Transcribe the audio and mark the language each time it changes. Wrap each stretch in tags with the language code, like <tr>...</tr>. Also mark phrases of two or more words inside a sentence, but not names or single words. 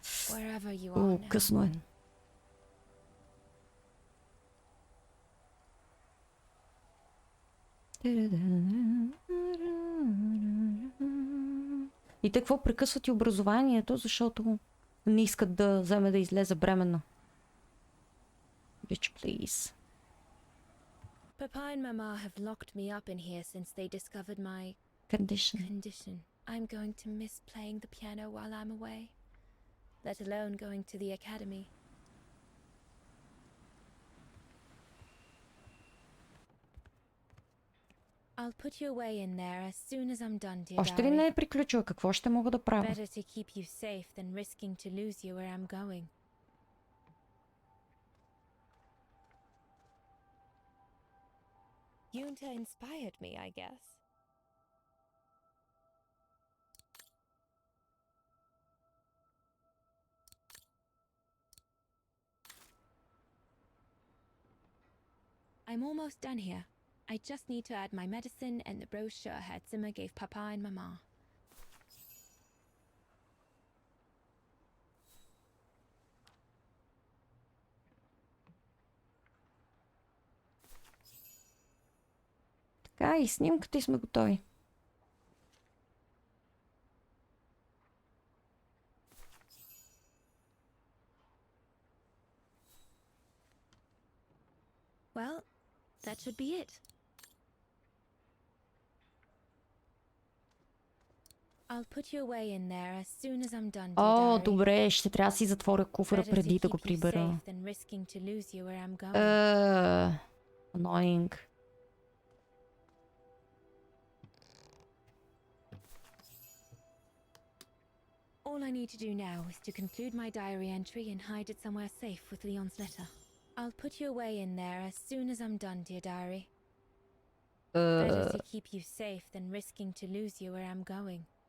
<bg>късно е. И те какво прекъсват и образованието, защото не искат да вземе да излезе бременна.</bg> <en>Bitch, please. Papa and Mama have locked me up in here since they discovered my condition. I'm going to miss playing the piano while I'm away, let alone going to the academy. I'll put you away in there as soon as I'm done, dear</en> <bg>Още ли не е приключила? Какво ще мога да правя?</bg> <en>Better to keep you safe than risking to lose you where I'm going. Yunta inspired me, I guess. I'm almost done here. I just need to add my medicine and the brochure Hertzimmer gave Papa and Mama.</en> <bg>Така, и снимката и сме готови.</bg> <en>Well, that should be it. I'll put you away in there as soon as I'm done.</en> <bg>О, добре, ще трябва да си затворя куфара преди да го прибера.</bg> <en>Annoying. All I need to do now is to conclude my diary entry and hide it somewhere safe with Leon's letter. I'll put you away in there as soon as I'm done, dear diary. Better to keep you safe than risking to lose you where I'm going.</en>